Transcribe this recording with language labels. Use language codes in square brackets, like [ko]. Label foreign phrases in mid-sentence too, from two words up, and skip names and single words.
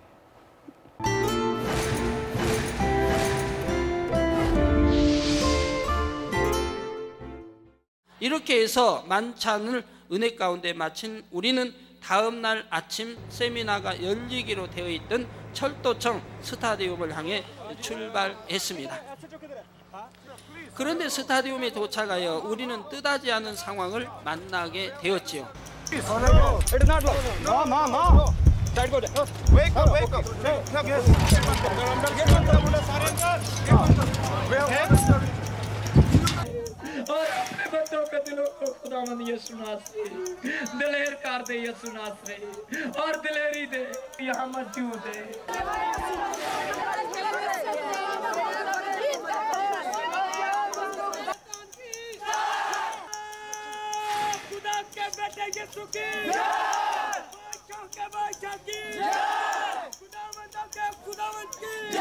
[ko] 이렇게 해서 만찬을 은혜 가운데 마친 우리는 다음 날 아침 세미나가 열리기로 되어 있던 철도청 스타디움을 향해 출발했습니다. 그런데 스타디움에 도착하여 우리는 뜻하지 않은 상황을 만나게 되었지요. [hi] बच्चों के दिलों को खुदावंद यीशु नासरी दिलेर कर दे यीशु नासरी और दिलेरी दे यहाँ मौजूद है। खुदा के बेटे यीशु की बादशाह के बादशाह की खुदावंद के खुदावंद की